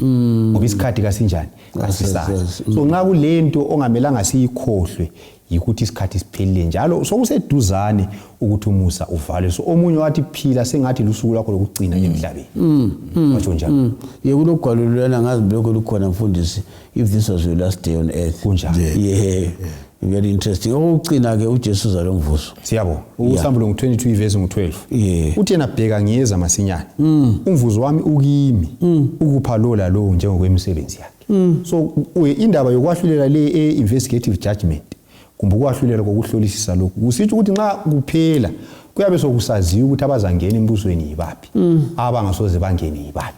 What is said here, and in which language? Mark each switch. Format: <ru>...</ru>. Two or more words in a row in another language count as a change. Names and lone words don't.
<nd>Ngoba isikhathi kasinjani kasisazi. So nxa kulento ongamelanga siyikhohlwe yikuthi isikhathi siphelile njalo sokuseduzane ukuthi umusa uvalwe. So omunye wathi phila sengathi lusuku lakho lokugcina emhlabeni. Watsho njalo. Kulogwalo lwana ngazi lokho lukhona mfundisi,</nd> <en>if this was your last day on earth.</en> <nd>Kunjalo.</nd> <en>Very interesting.</en> <nd>Okugcina ke uJesu zalomvuzo. Siyabonga. Usambulo ngo-22 verse ngo-12. Uthi yena bheka ngiyeza masinyane. Umvuzo wami ukimi ukupha lo lalo njengokwemisebenzi yakhe. So indaba yokwahlulela le</nd> <en>investigative judgment</en> <nd>kumbe ukwahlulela kokuhlolisisa lokhu kusithi ukuthi nxa kuphela kuyabe sokusaziwa ukuthi abazangena embusweni yibaphi, abangasoze bangene yibaphi.</nd>